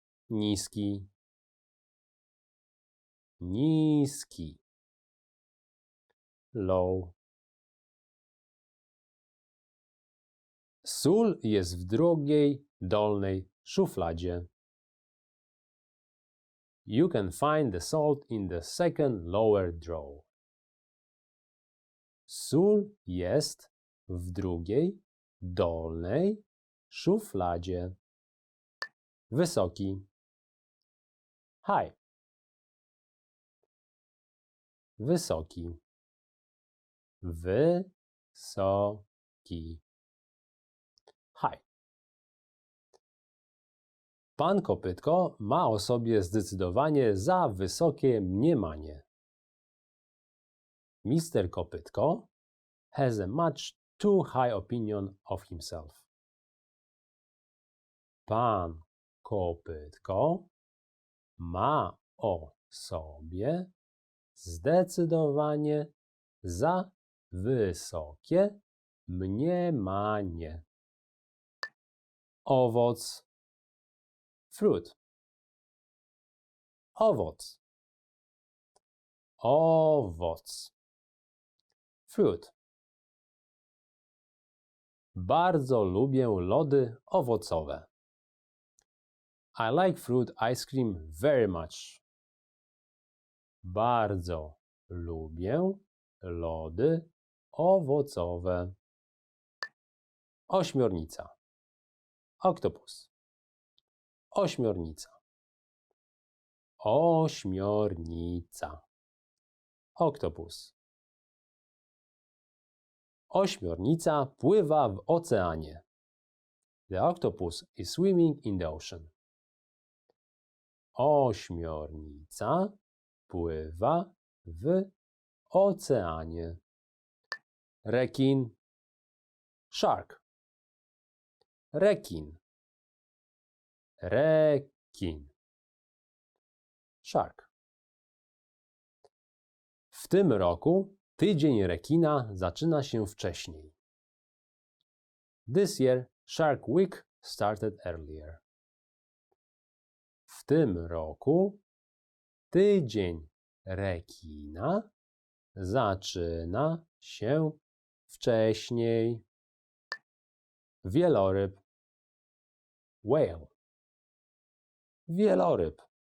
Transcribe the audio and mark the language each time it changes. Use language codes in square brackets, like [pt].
[pl] Niski. Niski. [en] Low. [pl] Sól jest w drugiej dolnej szufladzie. [en] You can find the salt in the second lower drawer. [pl] Sól jest w drugiej dolnej szufladzie. Wysoki. [en] High. [pl] Wysoki. Wysoki. [en] High. [pl] Pan Kopytko ma o sobie zdecydowanie za wysokie mniemanie. [en] Mr. Kopytko has a much too high opinion of himself. [pl] Pan Kopytko ma o sobie zdecydowanie za wysokie mniemanie. Owoc. [en] Fruit. [pl] Owoc. Owoc. [en] Fruit. [pl] Bardzo lubię lody owocowe. [en] I like fruit ice cream very much. [pl] Bardzo lubię lody owocowe. Ośmiornica. [en] Octopus. [pl] Ośmiornica. Ośmiornica. [en] Octopus. [pl] Ośmiornica pływa w oceanie. [en] The octopus is swimming in the ocean. [pl] Ośmiornica pływa w oceanie. Rekin. [en] Shark. [pl] Rekin. Rekin. [en] Shark. [pl] W tym roku tydzień rekina zaczyna się wcześniej. [en] This year, Shark Week started earlier. [pl] W tym roku tydzień rekina zaczyna się wcześniej. Wieloryb. [en] Whale. [pl] Wieloryb.